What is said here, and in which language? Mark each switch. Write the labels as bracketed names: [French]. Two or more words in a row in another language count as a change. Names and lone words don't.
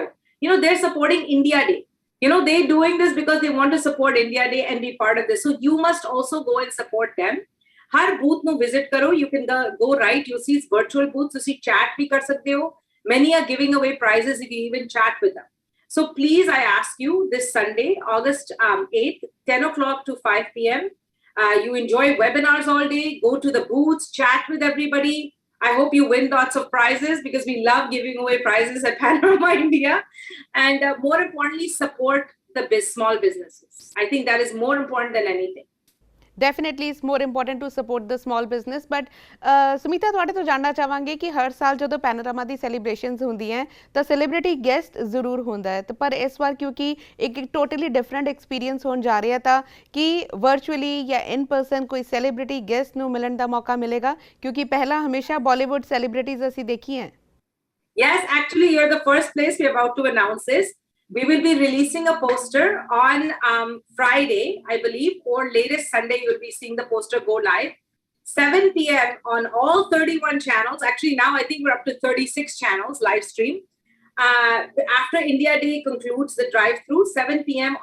[English] You know, they're supporting India Day, you know, they're doing this because they want to support India Day and be part of this, so you must also go and support them। [Punjabi] ਹਰ booth ਨੂੰ visit ਕਰੋ, [English] you can go right, you see virtual booths, [Punjabi] ਤੁਸੀਂ chat ਵੀ ਕਰ ਸਕਦੇ ਹੋ, [English] many are giving away prizes if you even chat with them। So please, I ask you, this Sunday, August 8th, 10 o'clock to 5 p.m., you enjoy webinars all day, go to the booths, chat with everybody. I hope you win lots of prizes because we love giving away prizes at Panorama India. And more importantly, support the small businesses. I think that is more important than anything. Definitely it's more important to support the small business, but [Punjabi] ਸੁਮੀਤਾ ਤੁਹਾਡੇ ਤੋਂ ਜਾਣਨਾ ਚਾਹਾਂਗੇ ਕਿ ਹਰ ਸਾਲ ਜਦੋਂ ਪੈਨੋਰਾਮਾ ਦੀ ਸੈਲੀਬ੍ਰੇਸ਼ਨਸ ਹੁੰਦੀਆਂ ਤਾਂ [English] celebrity guest [Punjabi] ਜ਼ਰੂਰ ਹੁੰਦਾ ਹੈ, ਪਰ ਇਸ ਵਾਰ ਕਿਉਂਕਿ ਇੱਕ [English] totally different experience [Punjabi] ਹੋਣ ਜਾ ਰਿਹਾ ਤਾਂ ਕੀ ਵਰਚੁਅਲੀ ਜਾਂ [English] in person [Punjabi] ਕੋਈ [English] celebrity guest [Punjabi] ਨੂੰ ਮਿਲਣ ਦਾ ਮੌਕਾ ਮਿਲੇਗਾ? ਕਿਉਂਕਿ ਪਹਿਲਾਂ ਹਮੇਸ਼ਾ ਬਾਲੀਵੁੱਡ ਸੈਲੀਬ੍ਰਿਟੀਜ਼ ਅਸੀਂ ਦੇਖੀ ਹੈ। [English] Yes, actually you're the first place we're about to announce this। We will be releasing a poster on Friday, I believe, or latest Sunday you'll be seeing the poster go live, 7 p.m. on all 31 channels. Actually, now I think we're up to 36 channels live stream. After India Day concludes the drive-through, 7 p.m.